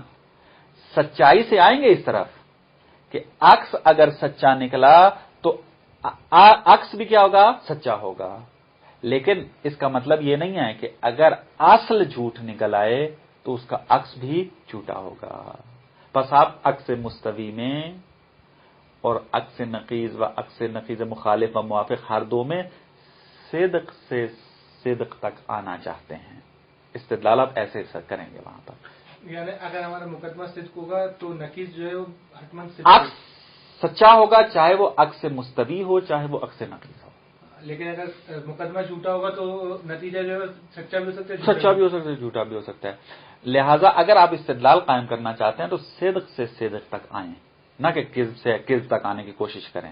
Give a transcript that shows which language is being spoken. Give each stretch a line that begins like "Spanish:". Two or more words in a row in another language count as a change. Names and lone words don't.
Urdu: سچائی سے آئیں گے اس طرف کہ عکس اگر سچا نکلا تو عکس بھی کیا ہوگا؟ سچا ہوگا. لیکن اس کا مطلب یہ نہیں ہے کہ اگر اصل جھوٹ نکل آئے تو اس کا عکس بھی جھوٹا ہوگا. بس آپ عکس مستوی میں اور عکس نقیض و عکس نقیض مخالف و موافق ہر دو میں صدق سے صدق تک آنا چاہتے ہیں. استدلال آپ ایسے کریں گے وہاں پر. یعنی اگر ہمارا مقدمہ صدق ہوگا تو نقیض جو ہے وہ حتماً صدق عکس سچا ہوگا، چاہے وہ عکس مستوی ہو چاہے وہ عکس نقیض ہو. لیکن اگر مقدمہ جھوٹا ہوگا تو نتیجہ جو ہے سچا بھی ہو سکتا ہے، سچا بھی ہو سکتا ہے، جھوٹا بھی ہو سکتا ہے. لہذا اگر آپ استدلال قائم کرنا چاہتے ہیں تو صدق سے صدق تک آئیں، نہ کہ کذب سے کذب تک آنے کی کوشش کریں.